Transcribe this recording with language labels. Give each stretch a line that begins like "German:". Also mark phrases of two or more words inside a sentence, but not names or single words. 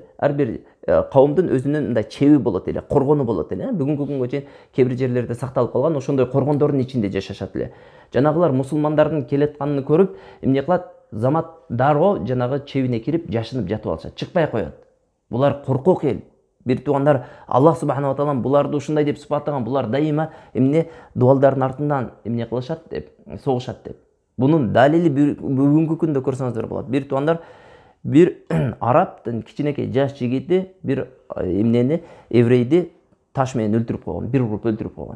Kyrgyz: Ар бир кавымдын өзүнүн мындай чеби болот эле, коргону болот эле. Бүгүнкү күнгө чейин кээ бир жерлерде сакталып калган, ошондой коргондордун ичинде жашашат эле. Жанагылар мусулмандардын келатканын көрүп, эмне кылат? Замат дароо жанагы чебине кирип, жашынып жатып алышат, чыкпай коет. Булар коркок эл. Бир туугандар Аллах
Arabic: سبحانه وتعالى
Kyrgyz: буларды ушундай деп сыпаттаган, булар дайыма эмне дуалдардын артынан эмне кылышат деп, согушат деп. Bunun dalili bugünkü күндө көрсөңүздөр болот. Бир туугандар бир арабтын кичинекей жаш жигити бир эмнени еврейди таш менен өлтүрүп койгон, бир уруп өлтүрүп койгон.